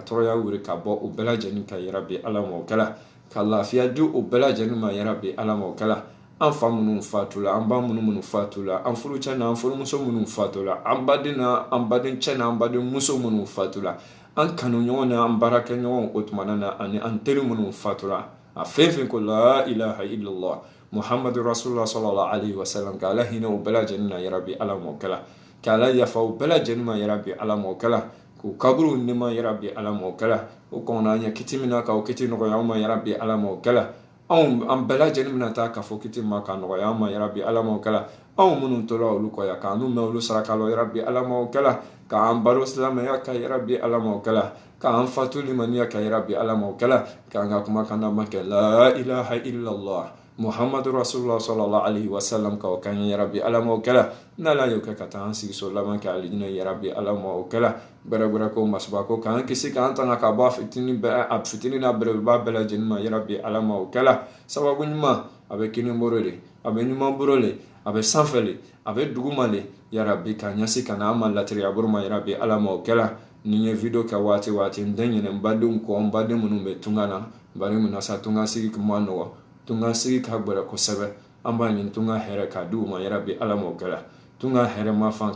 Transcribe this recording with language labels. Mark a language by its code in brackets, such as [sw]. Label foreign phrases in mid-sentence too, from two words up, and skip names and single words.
[bm] tɔɔrɔya wuri ka bɔ u bɛɛ lajɛlen ka yarabi ala ma o kɛla ka lafiya di u bɛɛ lajɛlen ma yarabi ala ma o kɛla an fa minnu fatula an ba minnu fatula an furucɛ n'an furumuso minnu fatula an baden n'an badencɛ n'an badenmuso minnu fatula an kanuɲɔgɔn n'an baarakɛɲɔgɔn o tumana na ani an teri minnu fatula a fɛn fɛn ko [ar] لا إله إلا الله محمد رسول الله صلى الله عليه وسلم [bm] ka ala hinɛ u bɛɛ lajɛlen na yarabi ala ma o kɛla ka ala yafa u bɛɛ lajɛlen ma yarabi ala ma o kɛla k'u kaburu nɛma yarabi ala ma o kɛla o kɔnna an ɲɛ kiti min na k'o kiti nɔgɔya an ma yarabi ala ma o kɛla an bɛɛ lajɛlen bɛna taa k'a fɔ kiti ma k'a nɔgɔya an ma yarabi ala ma o kɛla anw minnu tora olu kɔ yan k'an mɛn olu saraka la yarabi ala ma o kɛla k'an balo silamɛya ka yarabi ala ma o kɛla k'an fatu limaniya ka yarabi ala ma o kɛla k'an ka kumakan ma kɛ [ar] لا إله إلا الله محمد رسول الله صلى الله عليه وسلم [bm] ka o kan ye yarabi ala ma o kɛla n'ala y'o kɛ ka taa an sigi so laban kɛ alijinɛ yarabi ala ma o kɛla bɛrɛbɛrɛ ko masuba ko k'an kisi k'an tanga ka bɔ a fitini n'a bɛrɛbɛba bɛɛ lajɛlen ma yarabi ala ma o kɛla sababu ɲuman a bɛ kinibolo le a bɛ ɲuman bolo le a bɛ sanfɛ le a bɛ duguma le yarabi ka ɲɛsi ka na an ma latiriya bolo ma yarabi ala ma o kɛla ni ye video kɛ waati waati n tɛ ɲinɛ n badenw kɔ n baden minnu bɛ tunga na bari mun na sa tunga sigi ma nɔgɔ tunga sigi ka gbɛrɛ kosɛbɛ an b'a ɲini tunga hɛrɛ ka di u ma yarabi ala ma o kɛla tunga hɛrɛ ma fan